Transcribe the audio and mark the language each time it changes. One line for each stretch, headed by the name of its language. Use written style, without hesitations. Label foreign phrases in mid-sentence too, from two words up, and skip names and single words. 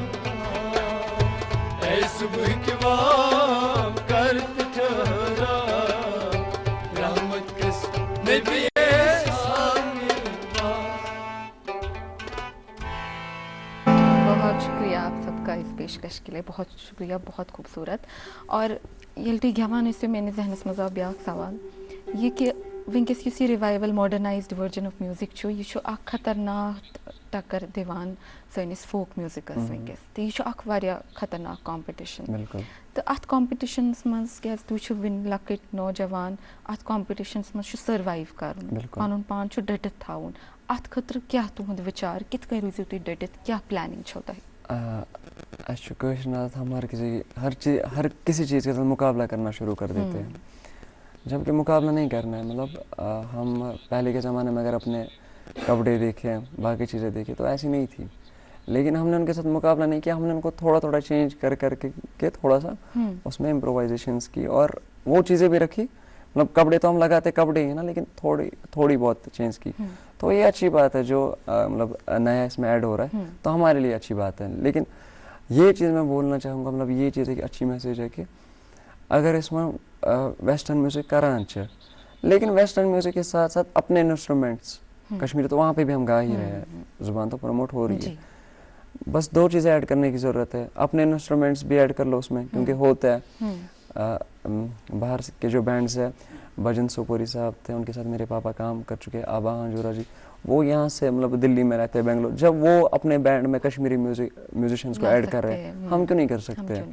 Kashmiri: اے صبح کی بات کرت ٹھہرا رحمت کس نبی
Urdu: بہت شکریہ آپ سب کا اس پیشکش کے لیے، بہت شکریہ، بہت خوبصورت.
Kashmiri: اور یلٹی گھمان اس میں ذہنس مز آو بیاکھ سوال یہ کہ ونکس یس یہ
English: revival modernized version of music
Kashmiri: چھُ یہ چھُ اکھ خطرناک ٹکر دِوان سٲنِس فوک میوزکس ونکس تو یہ اکھ واریاہ خطرناک کمپٹیشن.
Urdu: بالکل.
Kashmiri: تو ات کمپٹیشنس مز کیاز تُہۍ چھِو وٕنہِ لۄکٕٹۍ نوجوان اتھ کمپٹیشنس مز چھُ سروایو کرُن، پنُن پان چھُ ڈٔٹِتھ تھاوُن، اتھ خٲطرٕ کیاہ تُہُنٛد وِچار کِتھ کٔنۍ روٗزِو تُہۍ ڈٔٹِتھ، کیاہ پلاننگ چھو تۄہہِ؟ اَسہِ چھُ کٲشِر ناز
Urdu: ہم ہر کسی چیز کے ساتھ مقابلہ کرنا شروع کر دیتے ہیں جبکہ مقابلہ نہیں کرنا ہے. مطلب ہم پہلے کے زمانے میں اگر اپنے کپڑے دیکھیں باقی چیزیں دیکھیں تو ایسی نہیں تھی، لیکن ہم نے ان کے ساتھ مقابلہ نہیں کیا، ہم نے ان کو تھوڑا تھوڑا چینج کر کے تھوڑا سا اس میں امپرووائزیشنس کی اور وہ چیزیں بھی رکھی. مطلب کپڑے تو ہم لگاتے کپڑے ہی نا، لیکن تھوڑی بہت چینج کی. تو یہ اچھی بات ہے جو مطلب نیا اس میں ایڈ ہو رہا ہے تو ہمارے لیے اچھی بات ہے. لیکن یہ چیز میں بولنا چاہوں گا، مطلب یہ چیز ایک اچھی میسیج ہے کہ اگر اس میں
English: western music
Kashmiri: کران چھِ
Urdu: لیکن
English: western music
Urdu: کے ساتھ ساتھ اپنے انسٹرومنٹس کشمیری تو وہاں پہ بھی ہم گا ہی رہے ہیں، زبان تو پروموٹ ہو رہی ہے. بس دو چیزیں ایڈ کرنے کی ضرورت ہے، اپنے انسٹرومنٹس بھی ایڈ کر لو اس میں کیونکہ ہوتا ہے. باہر کے جو بینڈز ہیں، بھجن سوپوری صاحب تھے، ان کے ساتھ میرے پاپا کام کر چکے، آبا ہنجورا جی، وہ یہاں سے مطلب دلی میں رہتے ہیں، بنگلور، جب وہ اپنے بینڈ میں کشمیری میوزیشنس کو ایڈ کر رہے ہیں ہم کیوں نہیں کر سکتے ہیں؟